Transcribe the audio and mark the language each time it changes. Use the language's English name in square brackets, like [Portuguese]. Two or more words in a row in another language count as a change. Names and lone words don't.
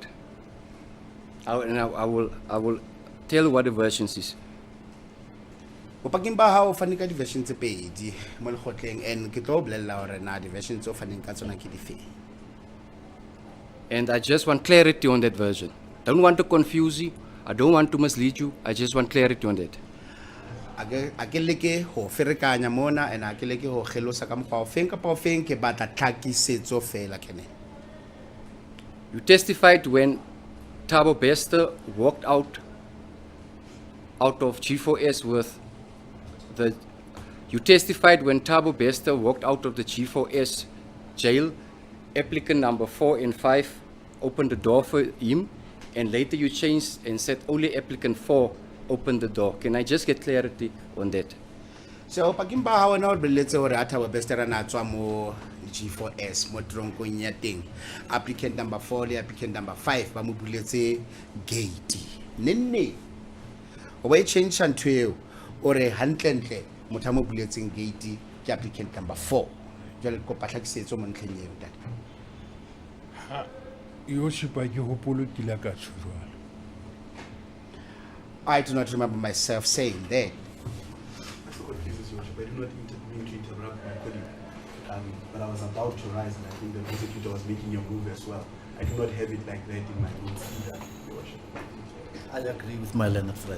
[English] I will tell you what the versions is. [Southern Sotho] Bopaking ba hao fane ka di-version tse pedi mo lekgotleng, and ke tlo bolella hore na di-version tse o faneng ka tsona ke difeng. [English] And I just want clarity on that version. Don't want to confuse you. I don't want to mislead you. I just want clarity on that. [Southern Sotho] A ke leke ho ferekanya mona, and a ke leke ho kgelosa ka mokgwa o feng kapa o feng, ke batla tlhakisetso fela kene. [English] You testified when Thabo Bester walked out of G4S with the. You testified when Thabo Bester walked out of the G4S jail, applicant number 4 and 5 opened the door for him, and later you changed and said only applicant 4 opened the door. Can I just get clarity on that? [Southern Sotho] So paking ba hao na o boletse hore a Thabo Bester na tswa mo G4S mo tronkong ya teng, [English] applicant number 4 [Southern Sotho] le [English] applicant number 5 [Southern Sotho] ba mo buletse gate nenne o ba e change ntho eo ore hantlentle motho a mo buletseng gate ke [English] applicant number 4. [Southern Sotho] Jwale ko patlhakisetso mo ntlheng eo ntate. [English] Your Worship, [Southern Sotho] a ke hopolo ke la ka tjho jwalo. [English] I do not remember myself saying that. That's what confuses Your Worship. I do not mean to interrupt my colleague, but I was about to rise, and I think the prosecutor was making a move as well. I do not have it like that in my notes either, Your Worship. I agree with my learned friend.